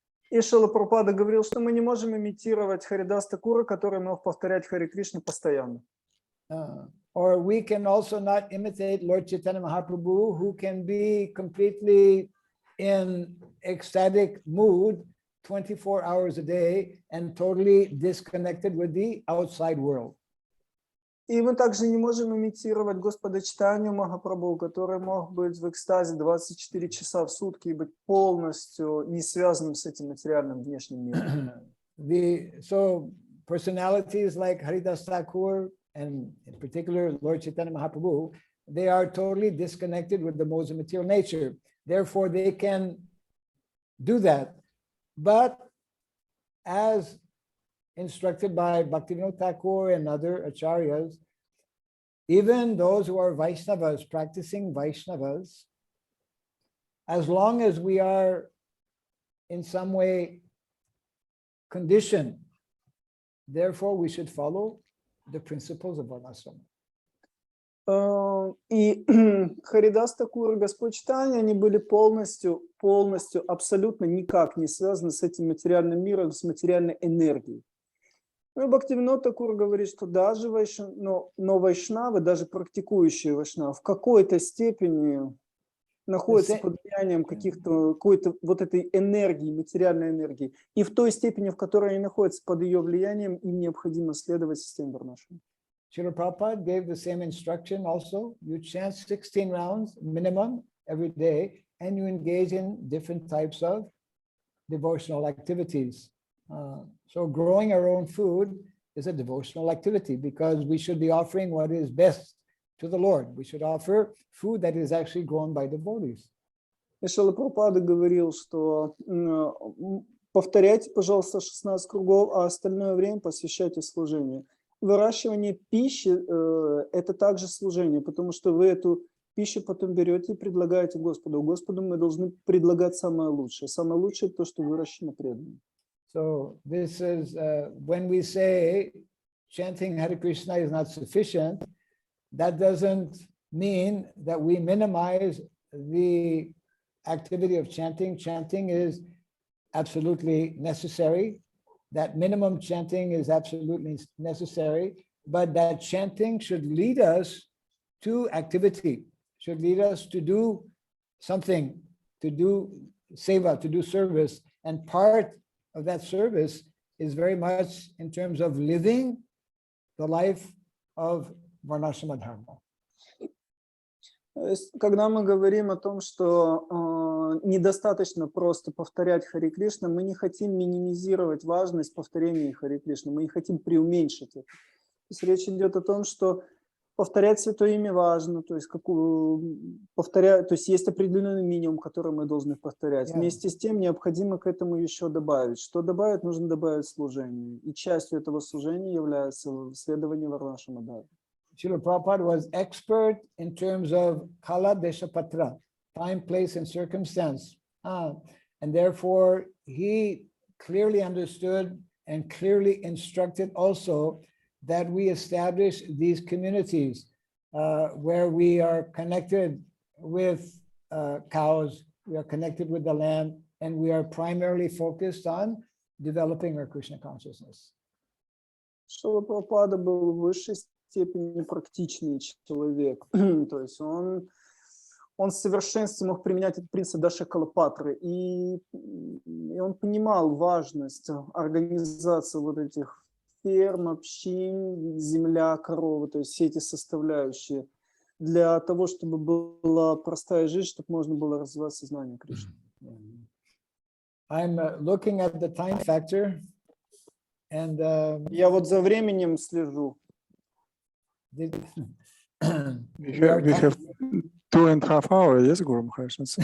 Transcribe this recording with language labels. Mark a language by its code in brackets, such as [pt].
[ru] И Шрила Прабхупада говорил, что мы не можем имитировать Харидас Такура, который мог повторять Харе Кришну постоянно. [en] Or we can also not imitate Lord Chaitanya Mahaprabhu, who can be completely in ecstatic mood 24 hours a day and totally disconnected with the outside world. [ru] И мы также не можем имитировать Господа Чайтанью Махапрабху, который мог быть в экстазе 24 часа в сутки и быть полностью не связанным с этим материальным внешним миром. [en] So personalities like Haridas Thakur and in particular Lord Chaitanya Mahaprabhu, they are totally disconnected with the modes of material nature. Therefore, they can do that. But as instructed by Bhaktivinoda Thakur and other acharyas, even those who are Vaishnavas, practicing Vaishnavas, as long as we are in some way conditioned, therefore we should follow the principles of vardhasrama. [ru] И Харидас Такур и Господь Чайтанья, они были полностью, абсолютно никак не связаны с этим материальным миром, с материальной энергией. Ну и Бхактивинод Такур говорит, что даже вайшнавы, даже практикующие вайшнавы в какой-то степени находится под влиянием какой-то вот этой энергии, материальной энергии. И в той степени, в которой они находятся под ее влиянием, им необходимо следовать системе варнашрама. [en] Srila Prabhupada gave the same instruction also. You chant 16 rounds minimum every day, and you engage in different types of devotional activities. So growing our own food is a devotional activity because we should be offering what is best to the Lord. We should offer food that is actually grown by devotees. [ru] И Шрила Прабхупада говорил, что повторяйте, пожалуйста, 16 кругов, а остальное время посвящайте служению. Выращивание пищи – это также служение, потому что вы эту пищу потом берете и предлагаете Господу. Господу мы должны предлагать самое лучшее. Самое лучшее – то, что выращено преданным. [en] So this is when we say chanting Hare Krishna is not sufficient, that doesn't mean that we minimize the activity of chanting. Chanting is absolutely necessary. That minimum chanting is absolutely necessary, but that chanting should lead us to activity, should lead us to do something, to do seva, to do service. And part of that service is very much in terms of living the life of varnashrama dharma. [ru] Когда мы говорим о том, что недостаточно просто повторять Харе Кришна, мы не хотим минимизировать важность повторения Харе Кришна, мы не хотим преуменьшить это. То есть речь идет о том, что повторять Святое Имя важно, то есть, то есть есть определенный минимум, который мы должны повторять. Вместе с тем необходимо к этому еще добавить. Что добавить? Нужно добавить служение. И частью этого служения является следование варнашрама дхармы. [en] Srila Prabhupada was expert in terms of kala desha patra, time, place, and circumstance. And therefore, he clearly understood and clearly instructed also that we establish these communities where we are connected with cows, we are connected with the land, and we are primarily focused on developing our Krishna consciousness. [ru] Шрила Прабхупада был в высшей степени практичный человек. То есть он в совершенстве мог применять этот принцип Даша Калапатры. И он понимал важность организации вот этих ферм, общин, земля, коровы, то есть все эти составляющие, для того, чтобы была простая жизнь, чтобы можно было развивать сознание Кришны. [en] I'm looking at the time factor, and [ru] я вот за временем слежу. [en] We have 2.5 hours, yes, Guru Maharaj?